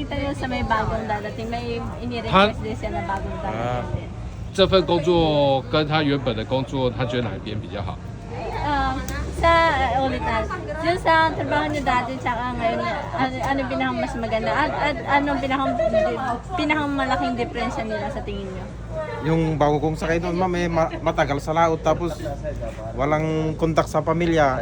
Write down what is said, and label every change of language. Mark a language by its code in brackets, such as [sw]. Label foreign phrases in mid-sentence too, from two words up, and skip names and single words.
[tl] nakita niyo sa may bagong dadating, may ini-request din siya na bagong dadating. [zh] 这份工作跟他原本的工作，他觉得哪一边比较好？ [tl] Sa ulit na, yung sa trabaho niyo dati tsaka ngayon, ano pinakang mas maganda at ano pinakang malaking diferensya nila sa tingin niyo? Yung bago kong sakay noon, ma'am, matagal sa laot tapos walang kontak sa pamilya.